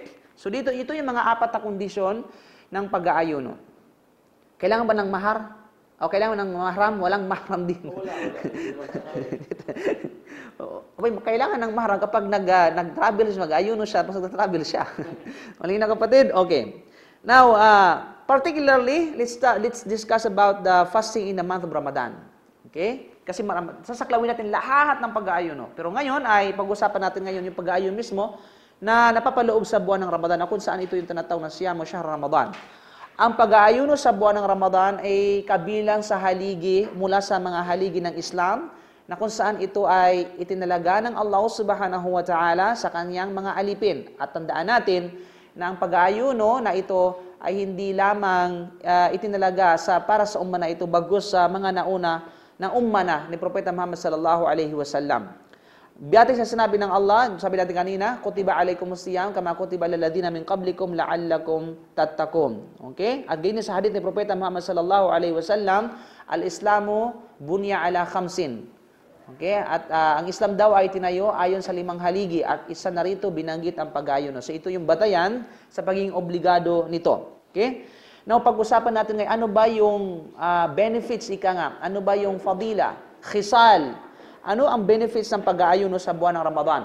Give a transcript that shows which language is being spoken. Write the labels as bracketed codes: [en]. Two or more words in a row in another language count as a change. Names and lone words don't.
[tl] So, dito, ito yung mga apat na kondisyon ng pag-aayuno. Kailangan ba ng mahar? O kailangan ng mahram? Walang mahram din. Kailangan ng mahram kapag nag-travel siya, mag-ayuno siya, tapos nag-travel siya. Malinaw kapatid? Okay. [en] Now, particularly, let's discuss about the fasting in the month of Ramadan. Okay? [tl] Kasi sasaklawin natin lahat ng pag-aayuno. Pero ngayon ay pag-usapan natin ngayon yung pag-aayuno mismo na napapaloob sa buwan ng Ramadan, kung saan ito yung tinatawag na Siyam o Shahr Ramadan. Ang pag-aayuno sa buwan ng Ramadan ay kabilang sa haligi mula sa mga haligi ng Islam na kung saan ito ay itinalaga ng Allah [ar] سبحانه وتعالى [tl] sa kanyang mga alipin. At tandaan natin na ang pag-aayuno na ito ay hindi lamang itinalaga para sa umma na ito, bagkus sa mga nauna ng umma na ni Propeta Muhammad [ar] صلى الله عليه وسلم. [tl] Biyatik sa sinabi ng Allah, sabi natin kanina, [ar] كتب عليكم الصيام كما كتب على الذين من قبلكم لعلكم تتقون. [tl] Okay? At ganyan sa hadith ni Propeta Muhammad [ar] صلى الله عليه وسلم, الإسلام بني على خمس. [tl] Okay? At ang Islam daw ay tinayo ayon sa 5 haligi at isa na rito binanggit ang pag-aayuno. So ito yung batayan sa pagiging obligado nito. Okay? Now, pag-usapan natin ngayon, ano ba yung benefits, ika nga? Ano ba yung fadila, khisal? Ano ang benefits ng pag-aayuno sa buwan ng Ramadan?